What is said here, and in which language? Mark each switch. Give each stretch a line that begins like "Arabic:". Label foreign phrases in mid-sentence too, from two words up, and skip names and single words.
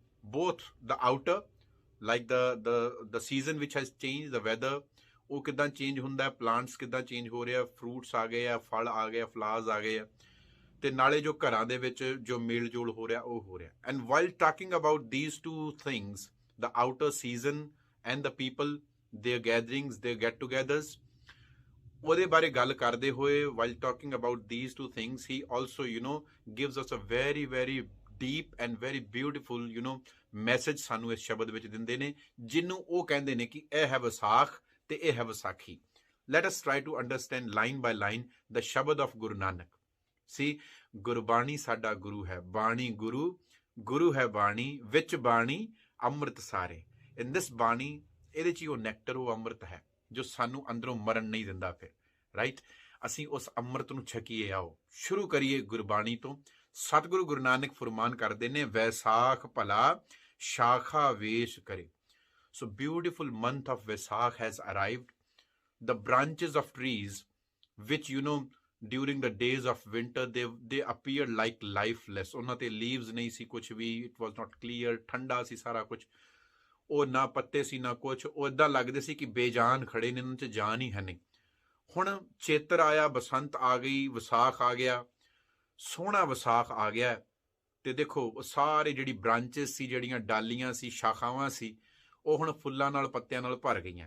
English: Both the outer, like the season which has change, the weather,
Punjabi: ਉਹ ਕਿੱਦਾਂ ਚੇਂਜ ਹੁੰਦਾ ਹੈ, ਪਲਾਂਟਸ ਕਿੱਦਾਂ ਚੇਂਜ ਹੋ ਰਿਹਾ, ਫਰੂਟਸ ਆ ਗਏ ਆ, ਫਲ ਆ ਗਏ ਆ, ਫਲਾਵਰਸ ਆ ਗਏ ਆ, ਤੇ ਨਾਲੇ ਜੋ ਘਰਾਂ ਦੇ ਵਿੱਚ ਜੋ ਮੇਲ ਜੋਲ ਹੋ ਰਿਹਾ ਉਹ ਹੋ ਰਿਹਾ।
English: And while talking about these 2 things, the outer season and the people, their gatherings, their get togethers,
Punjabi: ਉਹਦੇ ਬਾਰੇ ਗੱਲ ਕਰਦੇ ਹੋਏ,
English: while talking about these 2 things, he also gives us a very very deep and very beautiful message
Punjabi: ਸਾਨੂੰ ਇਸ ਸ਼ਬਦ ਵਿੱਚ ਦਿੰਦੇ ਨੇ, ਜਿਹਨੂੰ ਉਹ ਕਹਿੰਦੇ ਨੇ ਕਿ ਇਹ ਹੈ ਵਿਸਾਖ ਤੇ ਇਹ ਹੈ ਵਿਸਾਖੀ।
English: Let us try to understand line by line the shabad of Guru Nanak.
Punjabi: ਸੀ ਗੁਰਬਾਣੀ ਸਾਡਾ ਗੁਰੂ ਹੈ, ਬਾਣੀ ਗੁਰੂ, ਗੁਰੂ ਹੈ ਬਾਣੀ, ਵਿੱਚ ਬਾਣੀ ਅੰਮ੍ਰਿਤ ਸਾਰੇ।
English: In this
Punjabi: ਬਾਣੀ, ਇਹਦੇ 'ਚ ਹੀ ਉਹ ਨੈਕਟਰ, ਉਹ ਅੰਮ੍ਰਿਤ ਹੈ ਜੋ ਸਾਨੂੰ ਅੰਦਰੋਂ ਮਰਨ ਨਹੀਂ ਦਿੰਦਾ। ਫਿਰ ਰਾਈਟ, ਅਸੀਂ ਉਸ ਅੰਮ੍ਰਿਤ ਨੂੰ ਛਕੀਏ। ਆਓ ਸ਼ੁਰੂ ਕਰੀਏ ਗੁਰਬਾਣੀ ਤੋਂ। ਸਤਿਗੁਰੂ ਗੁਰੂ ਨਾਨਕ ਫਰਮਾਨ ਕਰਦੇ ਨੇ, ਵੈਸਾਖ ਭਲਾ ਸ਼ਾਖਾ ਵੇਸ਼ ਕਰੇ।
English: So beautiful month of Vaisakh has arrived. The branches of trees, which during the days of winter they appeared like lifeless.
Punjabi: ਉਹਨਾਂ ਤੇ leaves ਨਹੀਂ ਸੀ ਕੁਛ ਵੀ,
English: it was not clear,
Punjabi: ਠੰਡਾ ਸੀ ਸਾਰਾ ਕੁਛ, ਉਹ ਨਾ ਪੱਤੇ ਸੀ ਨਾ ਕੁਛ, ਉਹ ਏਦਾਂ ਲੱਗਦੇ ਸੀ ਕਿ ਬੇਜਾਨ ਖੜੇ ਨੇ, ਇਹਨਾਂ 'ਚ ਜਾਨ ਹੀ ਹੈ ਨਹੀਂ। ਹੁਣ ਚੇਤਰ ਆਇਆ, ਬਸੰਤ ਆ ਗਈ, ਵਿਸਾਖ ਆ ਗਿਆ, ਸੋਹਣਾ ਵਿਸਾਖ ਆ ਗਿਆ। ਤੇ ਦੇਖੋ ਉਹ ਸਾਰੇ ਜਿਹੜੀ ਬ੍ਰਾਂਚਿਸ ਸੀ, ਜਿਹੜੀਆਂ ਡਾਲੀਆਂ ਸੀ, ਸ਼ਾਖਾਵਾਂ ਸੀ, ਉਹ ਹੁਣ ਫੁੱਲਾਂ ਨਾਲ, ਪੱਤਿਆਂ ਨਾਲ ਭਰ ਗਈਆਂ।